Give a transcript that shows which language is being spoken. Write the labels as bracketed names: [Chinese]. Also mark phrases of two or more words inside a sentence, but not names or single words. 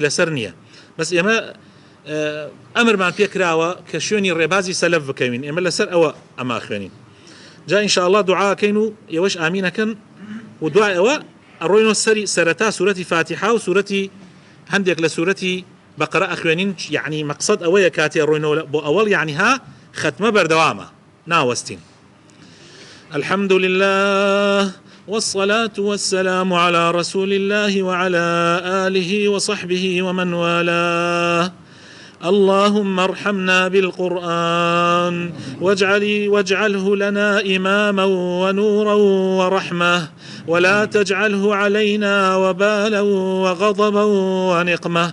[Central Kurdish] لەسەر نییە بەس ئێمە ئەمرمان پێکراوە کە شوێنی ڕێبازی سەلەف بکەوین ئێمە لەسەر ئەوە ئەمە ئەخوێنین جا ئینشاءالله دوعاکەین و ئێوەش ئامینەکەن و دوای ئەوە ئەڕۆینەوە سەرەتا سوورەتی فاتحە و سوورەتی هەندێک لە سوورەتی بەقەرە ئەخوێنین یعنی مەقسەد ئەوەیە کاتێ ڕۆینەوە بۆ ئەوەڵ یعنی ها ختمە بەردەوامە ناوەستین. [Arabic] الحمد لله والصلاة والسلام على رسول الله وعلى آله وصحبه ومن والاه. اللهم ارحمنا بالقرآن واجعله لنا إماما ونورا ورحمة ولا تجعله علينا وبالا وغضبا ونقمة.